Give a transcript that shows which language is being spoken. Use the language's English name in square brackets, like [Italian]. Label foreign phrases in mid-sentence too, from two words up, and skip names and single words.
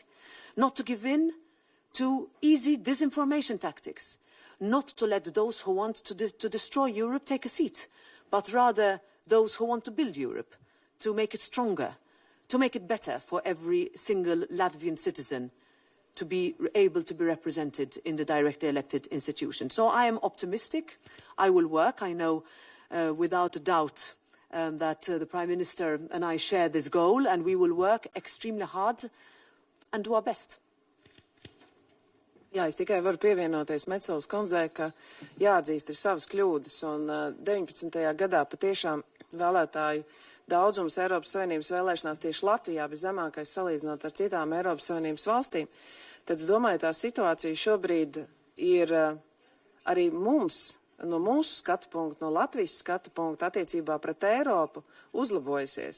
[English] Not to give in to easy disinformation tactics, not to let those who want to destroy Europe take a seat, but rather those who want to build Europe, to make it stronger, to make it better for every single Latvian citizen to be able to be represented in the directly elected institution. So I am optimistic. I will work. I know without a doubt that the Prime Minister and I share this goal, and we will work extremely hard and do our best. [Latvian] Jā, es tikai varu pievienoties Metsolas kundzei, ka jāatzīst ir savas kļūdas, un 19. gadā patiešām vēlētāju daudzums Eiropas Savienības vēlēšanās tieši Latvijā bija zemākais salīdzinot ar citām Eiropas Savienības valstīm, tad es domāju, tā situācija šobrīd ir arī mums, no mūsu skatu punktu, no Latvijas skatu punktu attiecībā pret Eiropu uzlabojusies.